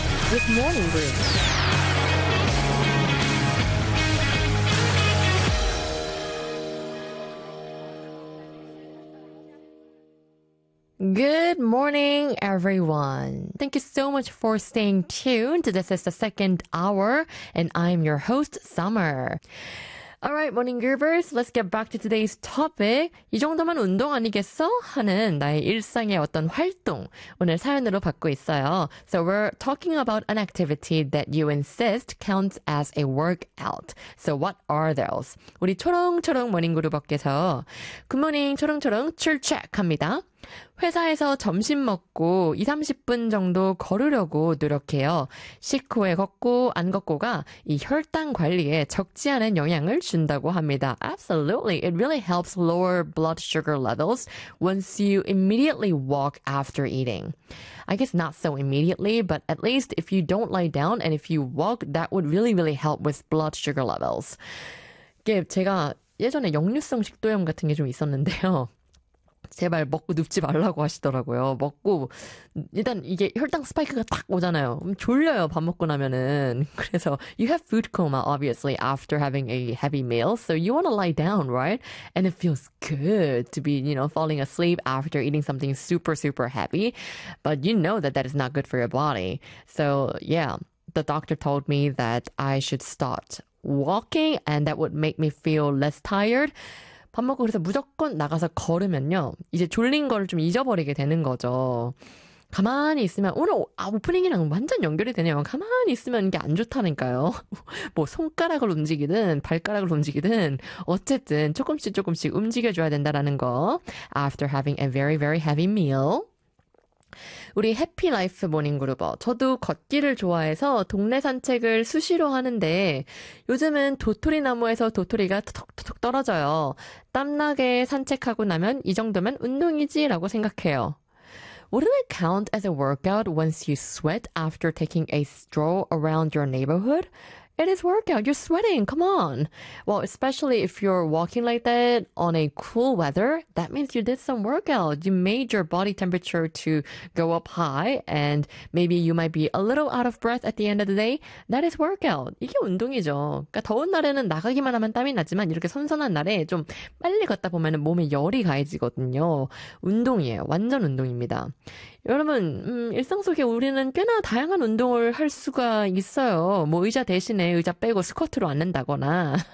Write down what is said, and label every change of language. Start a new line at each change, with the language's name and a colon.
English: with Morning Brew. Good morning, everyone. Thank you so much for staying tuned. This is the second hour, and I'm your host, Summer. All right, morning groovers, let's get back to today's topic.
Korean: 이 정도면 운동 아니겠어? 하는 나의 일상의 어떤 활동, 오늘 사연으로 받고 있어요.
English: So we're talking about an activity that you insist counts as a workout. So what are those?
Korean: 우리 초롱초롱 morning group께서 굿모닝 초롱초롱 출첵합니다. 회사에서 점심 먹고 2, 30분 정도 걸으려고 노력해요. 식후에 걷고 안 걷고가 이 혈당 관리에 적지 않은 영향을 준다고 합니다.
English: Absolutely. It really helps lower blood sugar levels once you immediately walk after eating. I guess not so immediately, but at least if you don't lie down and if you walk, that would really, really help with blood sugar levels.
Korean: 이게 제가 예전에 역류성 식도염 같은 게 좀 있었는데요. 제발 먹고 눕지 말라고 하시더라고요. 먹고 일단 이게 혈당 스파이크가 딱 오잖아요. 졸려요 밥 먹고 나면은. 그래서
English: you have food coma obviously after having a heavy meal, so you want to lie down, right? And it feels good to be, you know, falling asleep after eating something super super heavy, but you know that that is not good for your body. So yeah, the doctor told me that I should start walking and that would make me feel less tired.
Korean: 밥 먹고 그래서 무조건 나가서 걸으면요. 이제 졸린 걸 좀 잊어버리게 되는 거죠. 가만히 있으면 오늘 오프닝이랑 완전 연결이 되네요. 가만히 있으면 이게 안 좋다니까요. 뭐 손가락을 움직이든 발가락을 움직이든 어쨌든 조금씩 조금씩 움직여줘야 된다라는 거.
English: After having a very very heavy meal.
Korean: 우리 해피 라이프 모닝 그룹어, 저도 걷기를 좋아해서 동네 산책을 수시로 하는데 요즘은 도토리 나무에서 도토리가 톡톡톡 떨어져요. 땀나게 산책하고 나면 이 정도면 운동이지라고 생각해요.
English: Wouldn't it count as a workout once you sweat after taking a stroll around your neighborhood? It is workout. You're sweating. Come on. Well, especially if you're walking like that on a cool weather, that means you did some workout. You made your body temperature to go up high, and maybe you might be a little out of breath at the end of the day. That is workout.
Korean: 이게 운동이죠. 그러니까 더운 날에는 나가기만 하면 땀이 나지만 이렇게 선선한 날에 좀 빨리 걷다 보면 몸에 열이 가해지거든요. 운동이에요. 완전 운동입니다. 여러분, 일상 속에 우리는 꽤나 다양한 운동을 할 수가 있어요. 뭐 의자 대신 내 의자 빼고 스쿼트로 앉는다거나